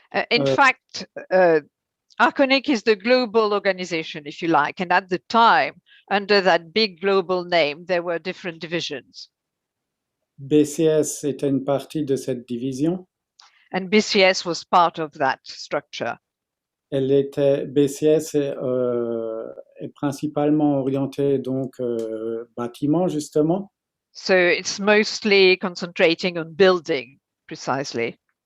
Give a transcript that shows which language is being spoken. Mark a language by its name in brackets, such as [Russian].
[English] In fact, Arconic is the global organization, if you like, and at the time, under that big global name, there were different divisions. [French] BCS était une partie de cette division. [English] And BCS was part of that structure. [French] BCS est principalement orientée donc bâtiment justement. [English] So it's mostly concentrating on building, precisely.